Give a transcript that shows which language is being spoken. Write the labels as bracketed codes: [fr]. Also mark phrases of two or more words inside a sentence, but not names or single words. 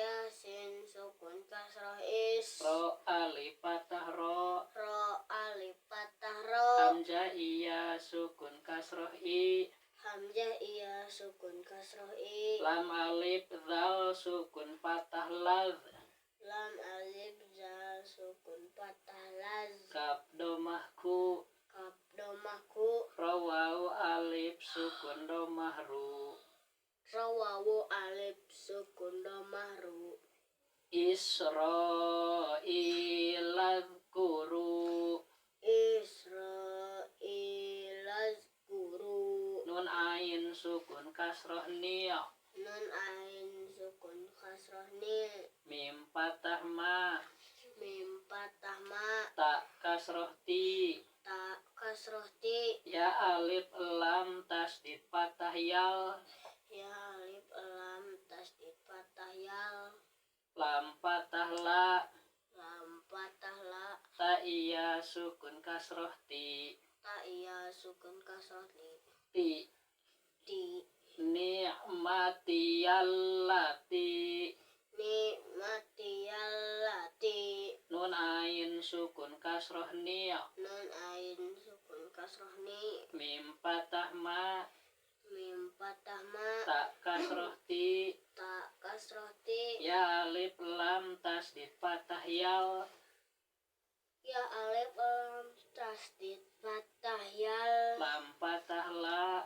[id] sin sukun kasroh is. Ro alif fathah ro. Ro alif fathah ro. Hamzah iya sukun kasroh i. Hamzah iya sukun kasroh i. Lam alif zal sukun fathah laz. Lam alif zal sukun fathah laz. Kaf domah ku. Kaf domah ku. Ro wawu alif sukun domah ru. Ro wawu alif sukun domah ru. [ar] إسرائيل اذكروا. إسرائيل اذكروا. [id] Nun ain sukun kasroh ni. Nun ain sukun kasroh ni. Mim fathah ma. Mim fathah ma. Ta kasroh ti. Ta kasroh ti. Ya alif lam tasdid fathah yal. Ya alif lam tasdid fathah yal. Lam fathah la. Lam fathah la. Ta iya sukun kasroh ti. Ta iya sukun kasroh li. Ti. Ti. [ar] نعمتي التي. نعمتي التي. [id] Nun ain sukun kasroh ni. Nun ain sukun kasroh ni. Mim fathah ma. Mim fathah ma. Ta kasroh ti. Ta kasroh ti. Ya alif lam tasdid fathah yal. Ya alif lam tasdid fathah yal. Lam fathah la.